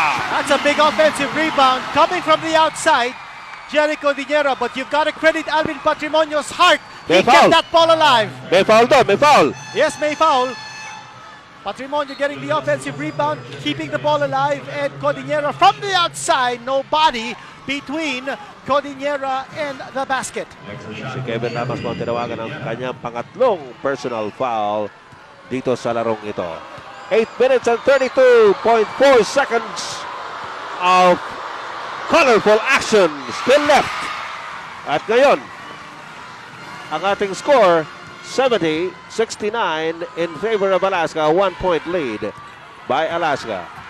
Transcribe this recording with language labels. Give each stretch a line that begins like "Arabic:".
English: That's a big offensive rebound coming from the outside. Jericho Dinero, but you've got to credit Alvin Patrimonio's heart. He
Filipino: May foul.
English: kept that ball alive.
Filipino: May foul doon. May foul. Yes, may foul.
English: Patrimonio getting the offensive rebound, keeping the ball alive, and Codinera from the outside. Nobody between Codinera and the basket.
Filipino: Si Kevin Ramos mo tinawagan ng kanyang pangatlong personal foul dito sa larong ito.
English: 8 minutes and 32.4 seconds of colorful action still left.
Filipino: At ngayon, ang ating score 70-69
English: in favor of Alaska. 1-point lead by Alaska.